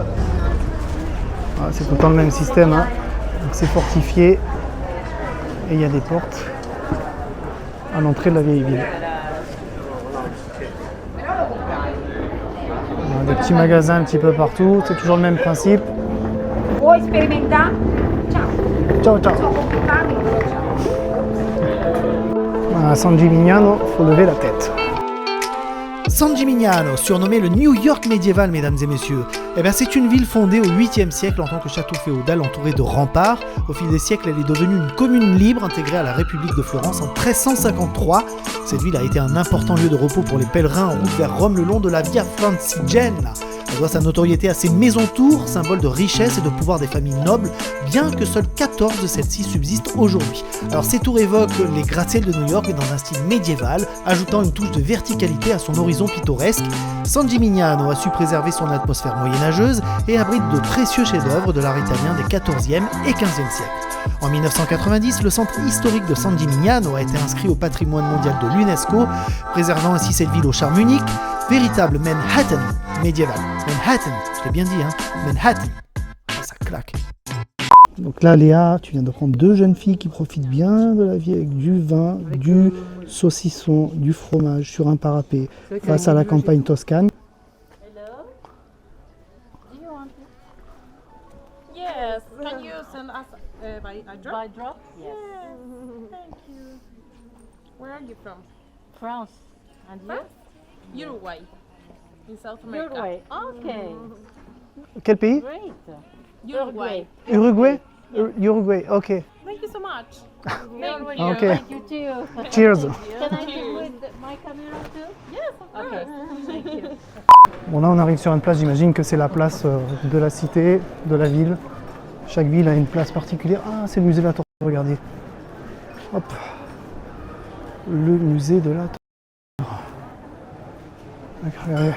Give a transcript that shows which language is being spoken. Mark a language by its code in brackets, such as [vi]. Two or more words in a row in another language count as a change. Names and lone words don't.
[fr] Voilà, c'est tout le temps le même système, hein. Donc c'est fortifié et il y a des portes à l'entrée de la vieille ville. Des petits magasins un petit peu partout, c'est toujours le même principe. [it] Vuoi sperimentare? Ciao ciao. [fr] À San Gimignano, il faut lever la tête. San Gimignano, surnommé le New York médiéval, mesdames et messieurs, c'est une ville fondée au 8e siècle en tant que château féodal entouré de remparts. Au fil des siècles, elle est devenue une commune libre intégrée à la République de Florence en 1353. Cette ville a été un important lieu de repos pour les pèlerins en route vers Rome le long de la Via Francigena. Elle doit sa notoriété à ses maisons-tours, symbole de richesse et de pouvoir des familles nobles, bien que seules 14 de celles-ci subsistent aujourd'hui. Alors ces tours évoquent les gratte-ciels de New York mais dans un style médiéval, ajoutant une touche de verticalité à son horizon pittoresque. San Gimignano a su préserver son atmosphère moyenâgeuse et abrite de précieux chefs-d'œuvre de l'art italien des 14e et 15e siècles. En 1990, le centre historique de San Gimignano a été inscrit au patrimoine mondial de l'UNESCO, préservant ainsi cette ville au charme unique, véritable Manhattan médiéval. Manhattan, je l'ai bien dit, hein, Manhattan. Ah, ça claque. Donc là, Léa, tu viens de prendre deux jeunes filles qui profitent bien de la vie avec du vin, du saucisson, du fromage sur un parapet face à la campagne toscane. [en] Hello? Do you want it? Yes. Can you send us by a drop? By drop? Yes. Thank you. Where are you from? France. And you? Uruguay. In South America. Uruguay. Okay. [fr] Quel pays? [en] Great. Uruguay. Uruguay? Uruguay, ok. Thank you so much. Uruguay. Ok. Thank you too. Cheers. Can I do with my camera too? Yes, of course. Okay. Thank you. [fr] Bon là on arrive sur une place, j'imagine que c'est la place de la cité, de la ville. Chaque ville a une place particulière. Ah, c'est le musée de la torture, regardez. Hop. Le musée de la torture. Regardez.